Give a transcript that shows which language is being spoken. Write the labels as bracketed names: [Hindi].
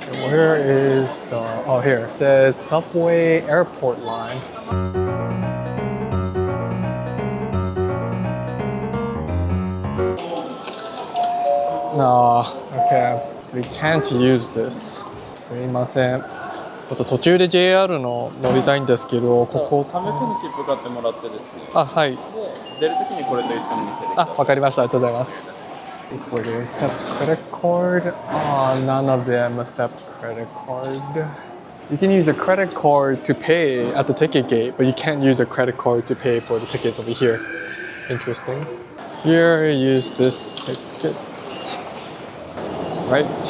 [English] Where is the, oh here, it says Subway Airport Line. No, okay, so we can't use this. [Japanese] すいません。ちょっと途中で JR の乗りたいんですけど、ここ。 300の切符買ってもらってですね。あ、はい。で、出るときにこれと一緒に見せて。あ、わかりました。ありがとうございます。 [English] These were they accept credit card? None of them accept credit card. You can use a credit card to pay at the ticket gate, but you can't use a credit card to pay for the tickets over here. Interesting. Here, use this ticket. Right.